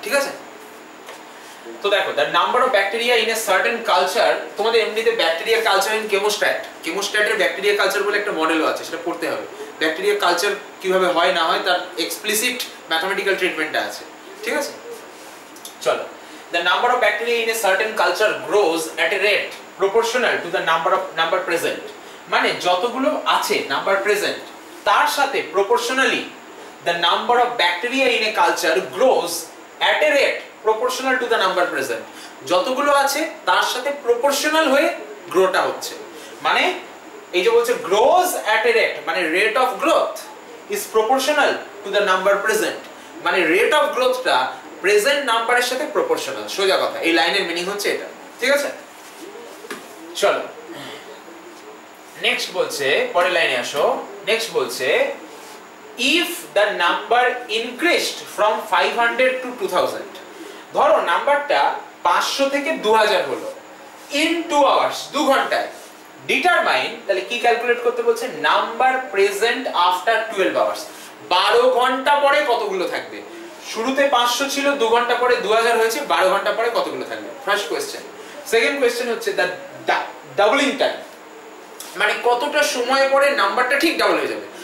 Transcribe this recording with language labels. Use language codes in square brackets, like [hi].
[bn] ঠিক আছে, তো দেখো, [en] the number of bacteria in a certain culture, [bn] তোমাদের এমনিতে bacteria culture in কেমোস্ট্যাটের bacteria culture বলে একটা মডেলও আছে, সেটা পড়তে হবে। ব্যাকটেরিয়া কালচার কিভাবে হয় না হয় তার এক্সপ্লিসিট ম্যাথমেটিক্যাল ট্রিটমেন্টটা আছে। ঠিক আছে, চলো। [en] the number of bacteria in a certain culture grows at a rate proportional to the number present, [bn] মানে যতগুলো আছে নাম্বার প্রেজেন্ট তার সাথে proportionally [en] the number of bacteria in a culture grows at a rate proportional to the number present. [bn] যতগুলো আছে তার সাথে proportional হয়ে গ্রোটা হচ্ছে, মানে এই যে বলছে grows at a rate, মানে [en] rate of growth is proportional to the number present, [bn] মানে rate of growthটা প্রেজেন্ট নাম্বারের সাথে প্রপোর্শনাল। সোজা কথা, এই লাইনের মিনিং হচ্ছে এটা, ঠিক আছে? চলো নেক্সট বলছে, পরের লাইনে আসো। নেক্সট বলছে [en] if the number increased from 500 to 2000, [bn] ধরো নাম্বারটা 500 থেকে 2000 হলো in 2 hours, 2 ঘন্টায়। ডিটারমাইন, তাহলে কি ক্যালকুলেট করতে বলছে? নাম্বার প্রেজেন্ট আফটার 12 hours, 12 ঘন্টা পরে কতগুলো থাকবে। শুরুতে 500 ছিল, 2 ঘন্টা পরে 2000 হয়েছে, 12 ঘন্টা পরে কতগুলো থাকবে। First question. সেকেন্ড কোশ্চেন হচ্ছে দ্য ডাবলিং টাইম, মানে কতটা সময় পরে নাম্বারটা ঠিক ডাবল হয়ে যাবে।